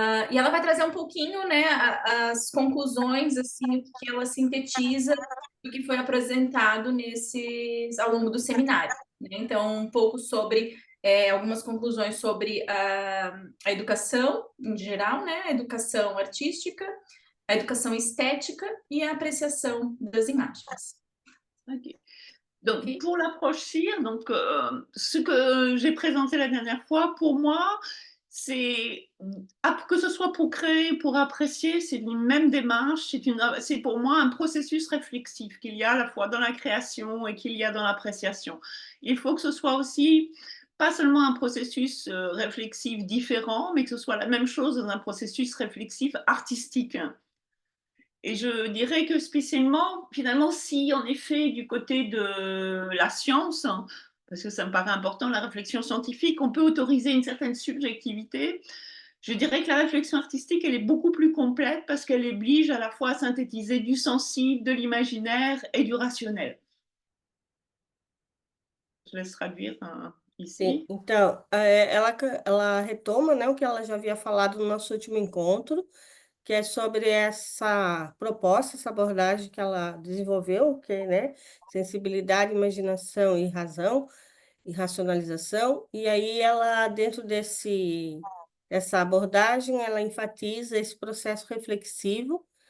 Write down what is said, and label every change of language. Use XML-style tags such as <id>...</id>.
<pt>E ela vai trazer um pouquinho, né, as conclusões, assim, o que ela sintetiza do que foi apresentado ao longo do seminário, né? Então, um pouco sobre algumas conclusões sobre a educação em geral, né? A educação artística, a educação estética e a apreciação das imagens.</pt> <fr>Ok. Donc, Ok? pour l'approche CIR, donc, ce que j'ai présenté la dernière fois, pour moi, c'est que ce soit pour créer, pour apprécier, c'est une même démarche. C'est pour moi un processus réflexif qu'il y a à la fois dans la création et qu'il y a dans l'appréciation. Il faut que ce soit aussi pas seulement un processus réflexif différent, mais que ce soit la même chose dans un processus réflexif artistique. Et je dirais que spécialement, finalement, si en effet du côté de la science, hein, parce que ça me paraît important, la réflexion scientifique, on peut autoriser une certaine subjectivité, je dirais que la réflexion artistique, elle est beaucoup plus complète parce qu'elle oblige à la fois à synthétiser du sensible, de l'imaginaire et du rationnel. Je laisse traduire</fr> <pt>Sim,</pt> <fr>ici.</fr> <pt>então, ela retoma, né, o que ela já havia falado no nosso último encontro, que é sobre essa proposta, essa abordagem que ela desenvolveu, que é, né, sensibilidade, imaginação e razão, e racionalização, e aí ela, dentro dessa abordagem, ela enfatiza esse processo reflexivo</pt>